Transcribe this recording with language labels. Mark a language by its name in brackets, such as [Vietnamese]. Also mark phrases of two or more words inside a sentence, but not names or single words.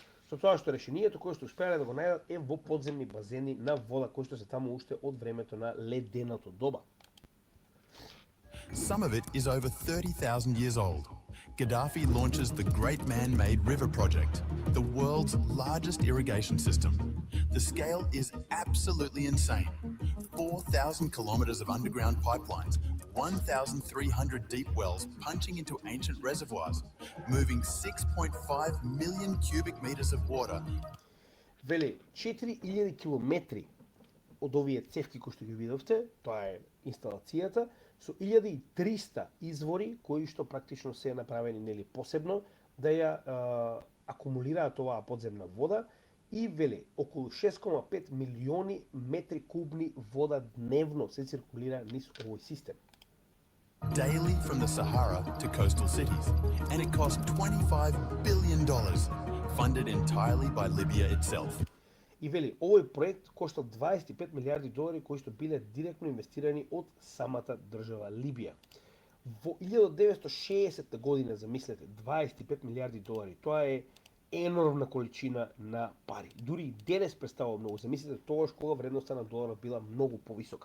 [Macedonian] Со тоа што решението кое што успеале да го најдат е во подземни базени на вода кои што се таму уште од времето на леденото доба. [English] Some of it is over 30,000 years old. Gaddafi launches the Great Man-Made River Project, the world's largest irrigation system. The scale is absolutely insane. 4,000 kilometers of underground pipelines, 1,300 deep wells punching into ancient reservoirs, moving 6.5 million cubic meters of water. [Macedonian] Вели, 4000 километри од овие цевки кои што ги видовте, тоа е инсталацијата, со 1300 извори кои што практично се направени нели посебно да ја акумулираат оваа подземна вода и вели околу 6,5 милиони метри кубни вода дневно се циркулира низ овој систем. [English] Daily from the Sahara to coastal cities, and it cost $25 billion, funded entirely by Libya itself. [Macedonian] И вели, овој проект коштал 25 милиарди долари кои што биле директно инвестирани од самата држава Либија. Во 1960 година, замислете, 25 милиарди долари, тоа е енормна количина на пари. Дури и денес представува многу, замислете тогаш кога вредноста на доларот била многу повисока.